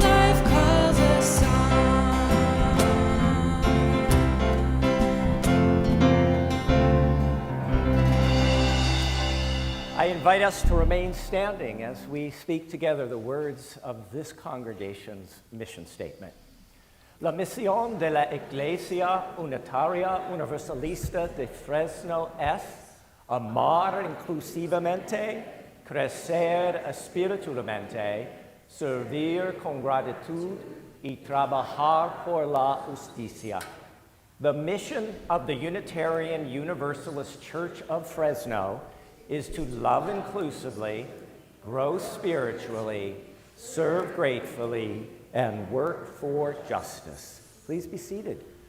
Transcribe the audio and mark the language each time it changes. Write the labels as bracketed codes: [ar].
[en] Life calls us on. I invite us to remain standing as we speak together the words of this congregation's mission statement. [es] La misión de la Iglesia Unitaria Universalista de Fresno es amar inclusivamente, crecer espiritualmente, servir con gratitud y trabajar por la justicia. [en] The mission of the Unitarian Universalist Church of Fresno is to love inclusively, grow spiritually, serve gratefully, and work for justice. Please be seated.